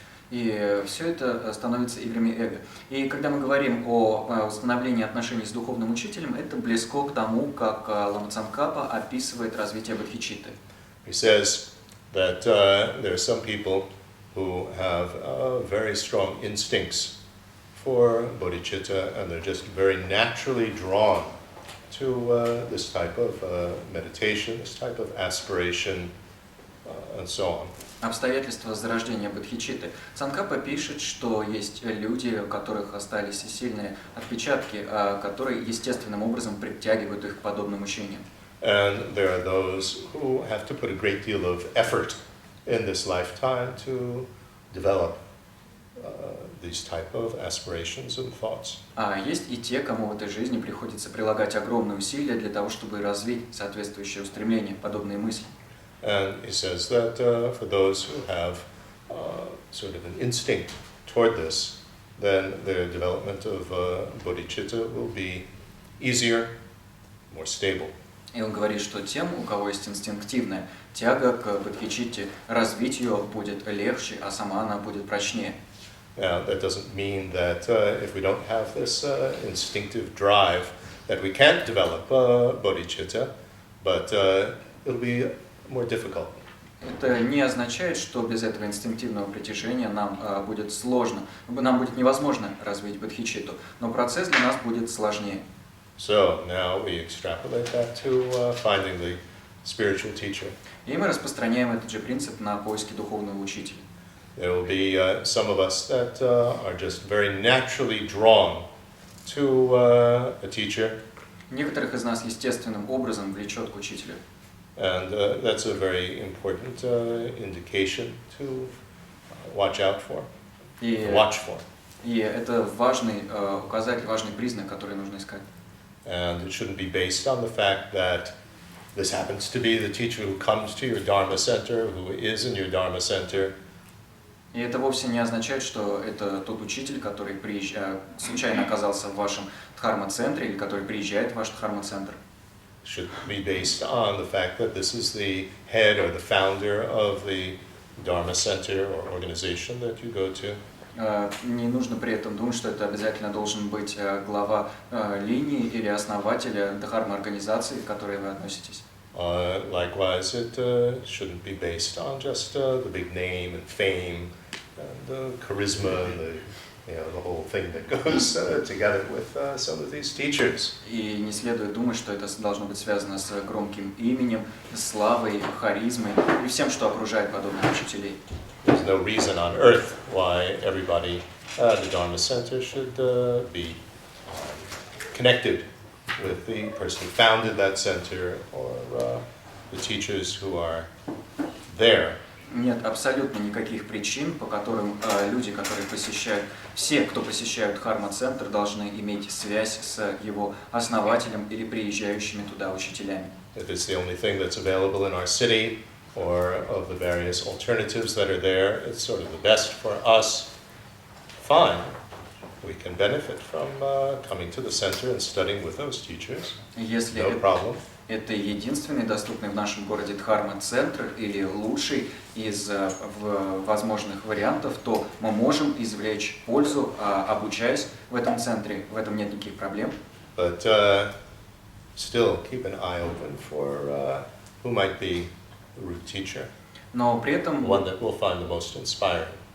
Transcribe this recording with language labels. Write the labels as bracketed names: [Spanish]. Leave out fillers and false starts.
[Russian] И все это становится играми эго. И когда мы говорим о установлении отношений с духовным учителем, это близко к тому, как Лама Цангкапа описывает развитие бодхичитты. [English] He says that there are some people who have very strong instincts for bodhicitta, and they're just very naturally drawn to this type of meditation, this type of aspiration, and so on. [Russian] Обстоятельства зарождения бодхичитты. Цангкапа пишет, что есть люди, у которых остались сильные отпечатки, которые естественным образом притягивают их к подобным учениям. [English] And there are those who have to put a great deal of effort in this lifetime to develop these type of aspirations and thoughts. [Russian] А есть и те, кому в этой жизни приходится прилагать огромные усилия для того, чтобы развить соответствующие устремления, подобные мысли. [English] And he says that for those who have sort of an instinct toward this, then their development of bodhicitta will be easier, more stable. [Russian] И он говорит, что тем, у кого есть инстинктивная тяга к бодхичитте, развить ее будет легче, а сама она будет прочнее. [English] Now, that doesn't mean that if we don't have this instinctive drive, that we can't develop bodhicitta, but it'll be more difficult. [Russian] Это не означает, что без этого инстинктивного притяжения нам будет сложно, нам будет невозможно развить бодхичитту, но процесс для нас будет сложнее. [English] So now we extrapolate that to finding the spiritual teacher. [Russian] И мы распространяем этот же принцип на поиски духовного учителя. [English] There will be some of us that are just very naturally drawn to a teacher, [Russian] Некоторых из нас естественным образом влечет к учителю. [English] and that's a very important indication to watch out for, [Russian] И, [English] watch for. [Russian] и это важный указатель, важный признак, который нужно искать. [English] And it shouldn't be based on the fact that this happens to be the teacher who comes to your Dharma center, who is in your Dharma center. [Russian] И это вовсе не означает, что это тот учитель, который случайно оказался в вашем дхарма-центре или который приезжает в ваш дхарма-центр. [English] Should be based on the fact that this is the head or the founder of the Dharma center or organization that you go to. [Russian] Не нужно при этом думать, что это обязательно должен быть глава линии или основателя дхарма-организации, к которой вы относитесь. [English] Likewise, it shouldn't be based on just the big name and fame and the charisma and the whole thing that goes together with some of these teachers. [Russian] И не следует думать, что это должно быть связано с громким именем, славой, харизмой и всем, что окружает подобных учителей. [English] There's no reason on earth why everybody at the Dharma Center should be connected with the person who founded that center or the teachers who are there. [Russian] Нет абсолютно никаких причин, по которым люди, которые посещают, все, кто посещают дхарма-центр, должны иметь связь с его основателем или приезжающими туда учителями. [English] If it's the only thing that's available in our city or of the various alternatives that are there, it's sort of the best for us. Fine. We can benefit from coming to the center and studying with those teachers. [Russian] Если [English] No problem. [Russian] это единственный доступный в нашем городе дхарма-центр или лучший из возможных вариантов, то мы можем извлечь пользу, обучаясь в этом центре. В этом нет никаких проблем. [English] But still keep an eye open for who might be the root teacher, [Russian] Но при этом [English] one that we'll find the most inspiring.